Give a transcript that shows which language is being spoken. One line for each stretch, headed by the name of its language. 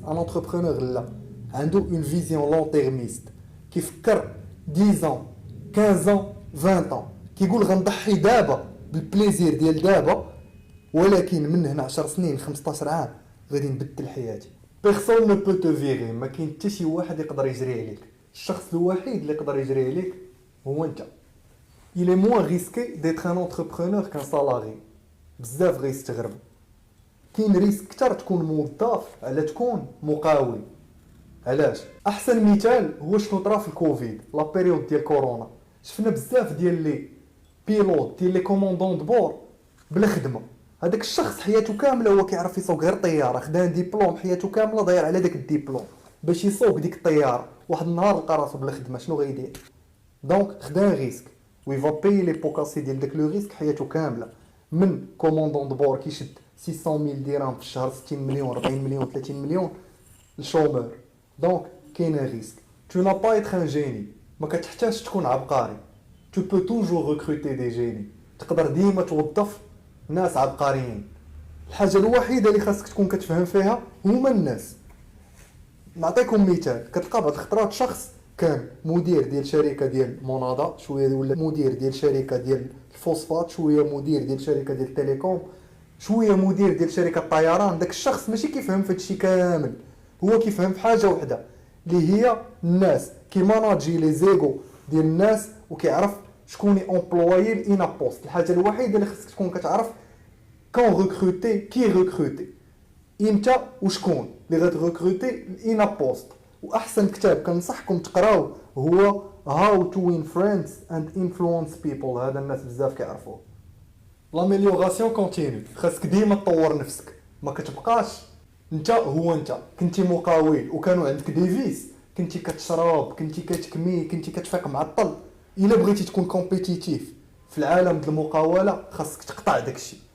Arabic: ان انتربرونور لا، عنده
French: اون فيزيون لون تيرميست،
Arabic: كيفكر 10 15 20 كيقول غنضحي دابا بالبليزير ديال دابا، ولكن من هنا 10 سنين 15 عام غادي نبدل حياتي.
French: بيرسون نو بو تو فيغي،
Arabic: ما كاين حتى شي واحد يقدر يجري عليك. الشخص الوحيد اللي يقدر يجري عليك هو انت.
French: il est moins risqué d'être un entrepreneur qu'un salarié.
Arabic: بزاف غيستغربوا. كاين ريسك كثر تكون موظف على تكون مقاول. علاش؟ احسن مثال هو شنو طرا في الكوفيد، لا بيريود ديال كورونا. شفنا بزاف ديال لي بيلوت ديال لي كوموندون دبور بلا خدمه. هذاك الشخص حياته كامله هو كيعرف يسوق غير طياره، خدا ديبلوم حياته كامله ضايع على داك الديبلوم باش يسوق ديك الطياره. واحد النهار لقى راسو بلا خدمه، شنو غيدير؟ دونك خدا ريسك وي فا باي لي بوكاسي ديال داك لو ريسك حياته كامله. من كوموندون دبور كيشد 600,000 درهم في الشهر، 60 مليون 40 مليون 30 مليون الشومور. دونك كاين ريسك.
French: تو نا با ايتر ان جيني،
Arabic: ما كتحتاجش تكون عبقري.
French: tu peux toujours recruter des génies.
Arabic: تقدر ديما توظف ناس عبقريين. الحاجه الوحيده اللي خاصك تكون كتفهم فيها هما الناس. نعطيكم مثال، كتلقى بعض الخطرات شخص كان مدير ديال شركه ديال مناضه، شويه ولا مدير ديال شركه ديال الفوسفات، شويه مدير ديال شركه ديال التليكوم، شويه مدير ديال شركه الطيران. داك الشخص ماشي كيفهم في هادشي كامل، هو كيفهم في حاجه وحده اللي هي الناس، كيماناجي
French: لي زيغو
Arabic: ديال الناس وكيعرف شكون امبلويي لإنا بوست. الحاجه الوحيده اللي خصك تكون كتعرف كون ريكروتي، كي ريكروتي، امتى وشكون اللي غتريكروتي لإنا بوست. واحسن كتاب كنصحكم تقراو هو How to Win Friends and Influence People. هذا الناس بزاف كيعرفوه. لاميليوراسيون كونتينيو، خاصك ديما تطور نفسك، ما كتبقاش انت هو انت. كنتي مقاول وكانوا عندك ديفيس، كنتي كتشرب، كنتي كتكمي، كنتي كتفيق معطل، الا بغيتي تكون كومبيتيتيف في العالم ديال المقاوله خاصك تقطع داكشي.